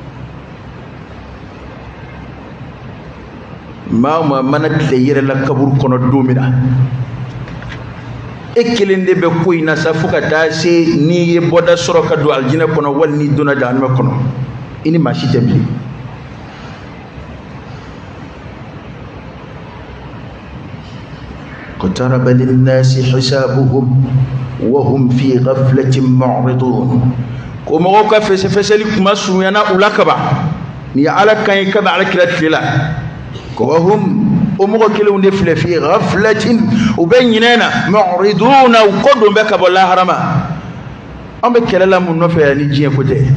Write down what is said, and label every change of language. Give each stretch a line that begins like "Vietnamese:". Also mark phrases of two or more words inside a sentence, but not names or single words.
Bambara: Maa o maa mana tile yɛrɛ la kaburu kɔnɔ don min na e kelen de bɛ ko in na sa fo ka taa se n'i ye bɔda sɔrɔ ka don alijinɛ kɔnɔ wali n'i donna jahanama kɔnɔ i ni maa si tɛ bilen.
Arabic: اقترب للناس حسابهم وهم في غفلة معرضون.
Bambara: ko mɔgɔw ka fɛsɛfɛsɛli kuma surunyana u la kaba ni Ala kan ye kaba Ala kira tile la ko wahum o mɔgɔ kelenw de filɛ
Arabic: في غفلة
Bambara: u bɛ ɲinɛ na mu'riduna u kɔ don bɛ ka bɔ lahara ma. An bɛ kɛlɛ la mun nɔfɛ yan ni diɲɛ ko tɛ?